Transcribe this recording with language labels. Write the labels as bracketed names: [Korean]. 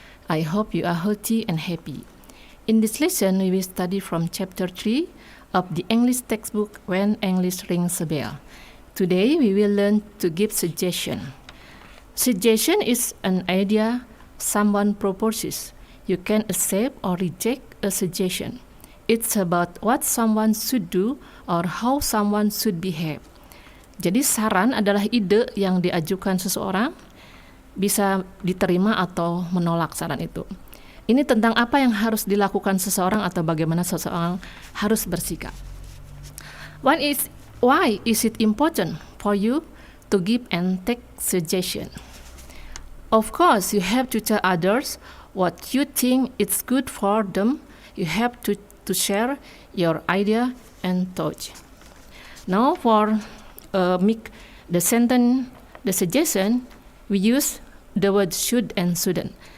[English] I hope you are healthy and happy. In this lesson, we will study from chapter 3 of the English textbook When English Rings a Bell. Today, we will learn to give suggestion. Suggestion is an idea someone proposes. You can accept or reject a suggestion. It's about what someone should do or how someone should behave. [Indonesian] Jadi saran adalah ide yang diajukan seseorang, bisa diterima atau menolak saran itu. Ini tentang apa yang harus dilakukan seseorang atau bagaimana seseorang harus bersikap. [English] Why is it important for you to give and take suggestion? Of course, you have to tell others what you think is good for them. You have to to share your idea and thoughts. Now for make the sentence, the suggestion, we use the word should and shouldn't.